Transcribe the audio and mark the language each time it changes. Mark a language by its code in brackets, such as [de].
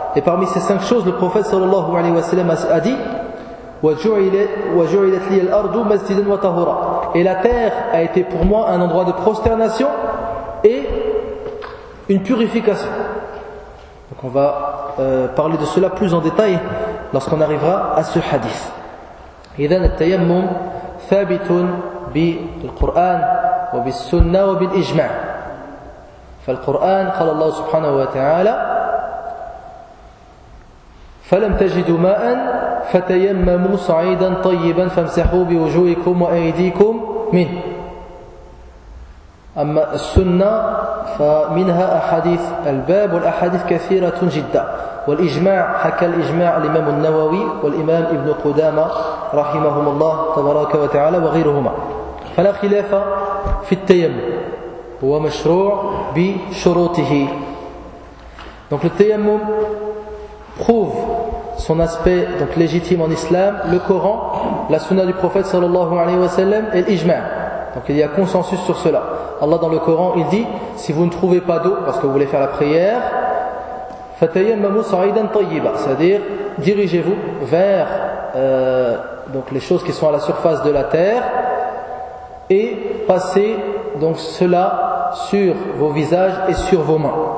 [fr] Et parmi ces 5 choses, le prophète sallallahu alayhi wa sallam a dit: [ar] وَجُعِلَتْ لِيَ الْأَرْضُ مَسْجِدًا وَطَهُورًا. [fr] Et la terre a été pour moi un endroit de prosternation et une purification. Donc on va parler de cela plus en détail lorsqu'on arrivera à ce hadith. [ar] إذن التيمم ثابت بالقرآن وبالسنة وبالإجماع. فالقرآن قال الله سبحانه وتعالى فلم تجدوا ماء فتيمموا صعيدا طيبا فامسحوا بوجوهكم وأيديكم منه. أما السنة فمنها أحاديث الباب والأحاديث كثيرة جدا. والإجماع حكى الإجماع الإمام النووي والإمام ابن قدامة رحمهم الله تبارك وتعالى وغيرهما. فلا خلاف في التيمم هو مشروع بشروطه. [fr] Donc le tayammum prouve son aspect donc légitime en islam, le Coran, la sunna du prophète sallallahu alayhi wa sallam et l'ijma. Donc il y a consensus sur cela. Allah dans le Coran il dit: si vous ne trouvez pas d'eau parce que vous voulez faire la prière, [ar] فَتَيَمَّمُوا صَعِيدًا طَيِّبًا, [fr] c'est-à-dire dirigez-vous vers donc les choses qui sont à la surface de la terre et passez donc cela sur vos visages et sur vos mains.